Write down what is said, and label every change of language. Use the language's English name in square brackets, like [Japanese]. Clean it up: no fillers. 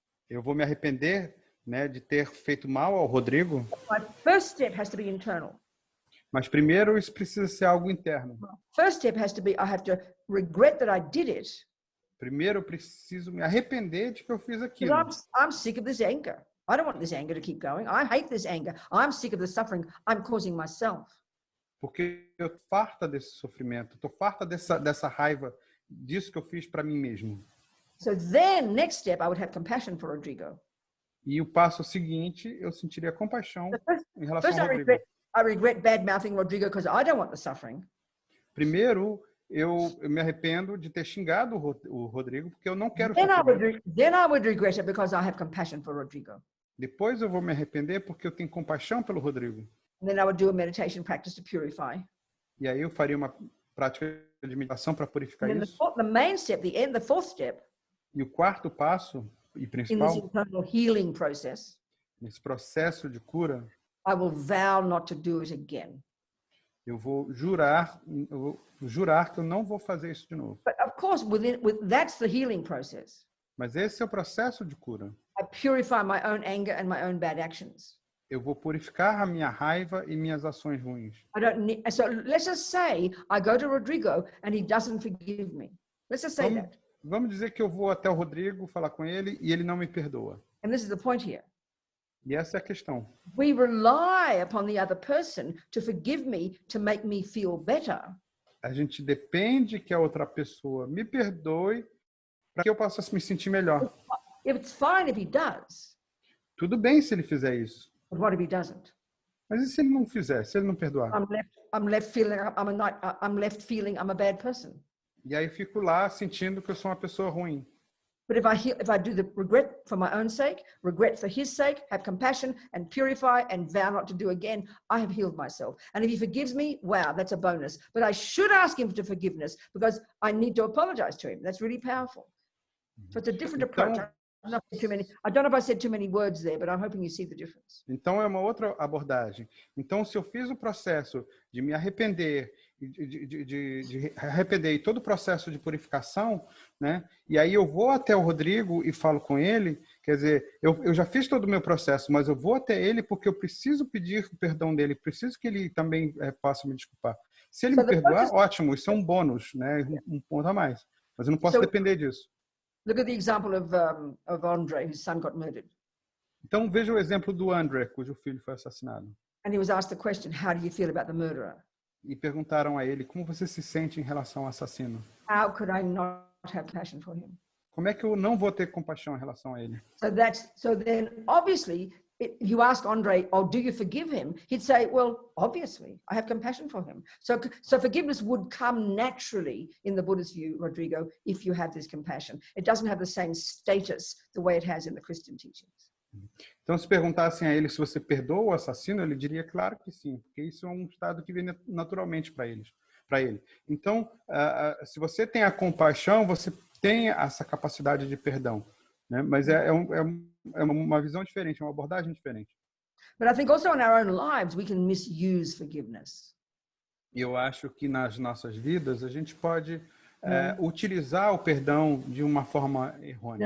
[Portuguese] Eu vou me arrepender, né, de ter feito mal ao Rodrigo. [English] My first step has to be internal. [Portuguese] Mas primeiro isso precisa ser algo interno. [English] First step has to be I have to regret that I did it. [Portuguese] Primeiro eu preciso me arrepender de que eu fiz aquilo. [English] I'm sick of this anger. I don't want this anger to keep going. I hate this anger. I'm sick of the suffering I'm causing myself. [Portuguese] Porque eu tô farta desse sofrimento, tô farta dessa raiva, disso que eu fiz para mim mesmo. [English] So then, next step, I would have compassion for Rodrigo. [Portuguese] E o passo seguinte, eu sentiria compaixão em relação ao Rodrigo. [English] I regret bad-mouthing Rodrigo because I don't want the suffering. [Portuguese] Primeiro, eu me arrependo de ter xingado o Rodrigo porque eu não quero sofrimento. [English] Then I would regret it because I have compassion for Rodrigo. [Portuguese] Depois eu vou me arrepender porque eu tenho compaixão pelo Rodrigo. [English] And then I would do a meditation practice to purify. [Portuguese] E aí eu faria uma prática de meditação para purificar isso. [English] The main step, the fourth step. [Portuguese] E o quarto passo e principal, [English] in this internal healing process, [Portuguese] nesse processo de cura, [English] I will vow not to do it again. [Portuguese] Eu vou jurar que eu não vou fazer isso de novo. [English] But of course, that's the healing process. [Portuguese] Mas esse é o processo de cura. [English] I purify my own anger and my own bad actions. [Portuguese] Eu vou purificar a minha raiva e minhas ações ruins. [English] So let's just say I go to Rodrigo and he doesn't forgive me. Let's just say that. [Portuguese] Vamos dizer que eu vou até o Rodrigo falar com ele e ele não me perdoa. [English] And this is the point here. [Portuguese] E essa é a questão. [English] We rely upon the other person to forgive me to make me feel better. [Portuguese] A gente depende que a outra pessoa me perdoe para que eu possa me sentir melhor. [English] It's fine if he does, [Portuguese] Tudo bem se ele fizer isso. [English] but what if he doesn't? [Portuguese] Mas e se ele não fizer? Se ele não perdoar? [English] I'm left feeling I'm a bad person. [Portuguese] E aí eu fico lá sentindo que eu sou uma pessoa ruim. [English] But if I do the regret for my own sake, regret for his sake, have compassion and purify and vow not to do again, I have healed myself. And if he forgives me, wow, that's a bonus. But I should ask him for forgiveness because I need to apologize to him. That's really powerful. So it's a different approach. I don't know if I said too many words there, but I'm hoping you see the difference. [Portuguese] Então é uma outra abordagem. Então, se eu fiz o processo de me arrepender, de arrepender e todo o processo de purificação, né? E aí eu vou até o Rodrigo e falo com ele, quer dizer, eu já fiz todo o meu processo, mas eu vou até ele porque eu preciso pedir o perdão dele, preciso que ele também possa me desculpar. Se ele me perdoar, ótimo, isso é um bônus, né? Um ponto a mais. Mas eu não posso depender disso. [English] Look at the example of Andre, whose son got murdered. [Portuguese] Então veja o exemplo do André, cujo filho foi assassinado. [English] And he was asked the question, how do you feel about the murderer? [Portuguese] E perguntaram a ele, como você se sente em relação ao assassino? [English] How could I not have compassion for him? [Portuguese] Como é que eu não vou ter compaixão em relação a ele? [English] So then obviously, if you ask Andre, oh, do you forgive him? He'd say, well, obviously, I have compassion for him. So forgiveness would come naturally in the Buddhist view, Rodrigo, if you have this compassion. It doesn't have the same status the way it has in the Christian teachings. [Portuguese] Então, se perguntassem a ele se você perdoa o assassino, ele diria, claro que sim, porque isso é um estado que vem naturalmente para ele. Então, se você tem a compaixão, você tem essa capacidade de perdão, né? Mas é uma visão diferente, é uma abordagem diferente. [English] But I think also in our own lives we can misuse forgiveness. [Portuguese] E eu acho que nas nossas vidas a gente pode utilizar o perdão de uma forma errônea.